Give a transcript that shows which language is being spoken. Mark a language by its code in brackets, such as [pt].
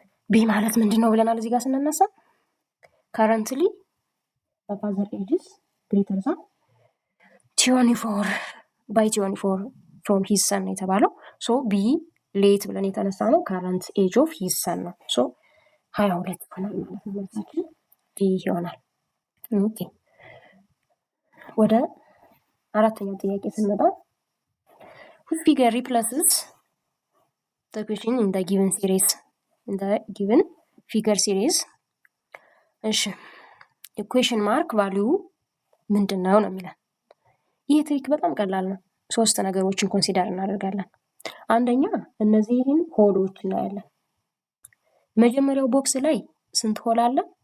[am] ቢ ማለት ምንድነው ብለናል እዚህ ጋር ስንነሳ [en] currently the father ages greater than 24 by 24 from his son [am] የተባለው ሶ ቢ ሌት ብለን የተነሳ ነው [en] current age of his son [am] ነው። ሶ 22 ይሆናል ማለት ነው። መልሳችን ዲ ይሆናል። ኦኬ ወደ አራተኛው ጥያቄ ስንመጣ [en] which figure replaces the question in the given series in the given figure series? [am] እሺ ኢኩዌሽን ማርክ ቫልዩ ምንድን ነው የሚለን። ይህ ትሪክ በጣም ቀላል ነው። ሶስት ነገሮችን ኮንሲደር እናደርጋለን። አንደኛ እነዚህን ሆሎች እናያለን። መጀመሪያው ቦክስ ላይ ስንት ሆል አለ?